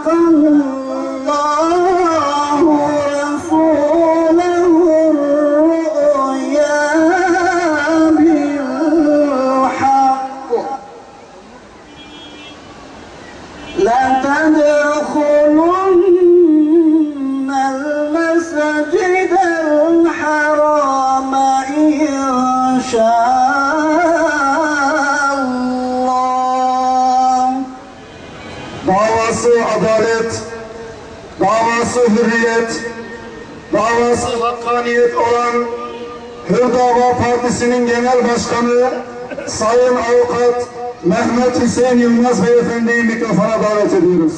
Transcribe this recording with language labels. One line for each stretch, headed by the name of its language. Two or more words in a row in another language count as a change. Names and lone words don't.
Arabic: الله رسوله الرؤيا بالحق لتدخلن المسجد الحرام إن شاء الله.
Turkish: Davası adalet, davası hürriyet, davası hakkaniyet olan Hür Dava Partisi'nin Genel Başkanı Sayın Avukat Mehmet Hüseyin Yılmaz Beyefendi'yi mikrofona davet ediyoruz.